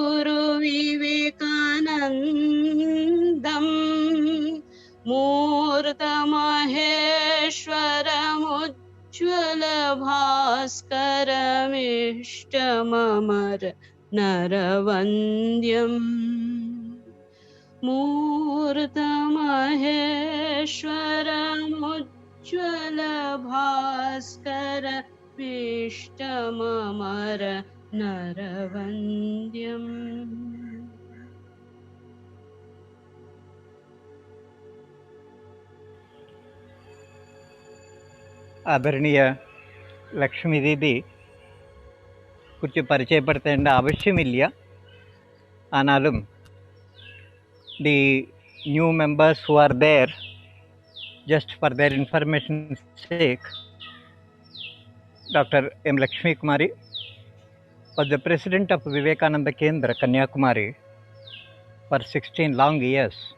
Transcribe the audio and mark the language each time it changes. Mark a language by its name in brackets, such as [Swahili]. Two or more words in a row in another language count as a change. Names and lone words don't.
[Sanskrit] गुरुविवेकानन्दम् मूर्तमहेश्वरमुज्ज्वलभास्करमिष्टममर नरवन्द्यम् मूर्तमहेश्वरमुज्ज्वलभास्कर इष्टममर नरवन्द्यम् [Malayalam] ആദരണീയ ലക്ഷ്മി ദീദി കുറിച്ച് പരിചയപ്പെടുത്തേണ്ട ആവശ്യമില്ല. [English] ആനാലും the new members who are there, just for their information sake, Dr. M. Lakshmi Kumari was the president of Vivekananda Kendra, Kanyakumari for 16 long years.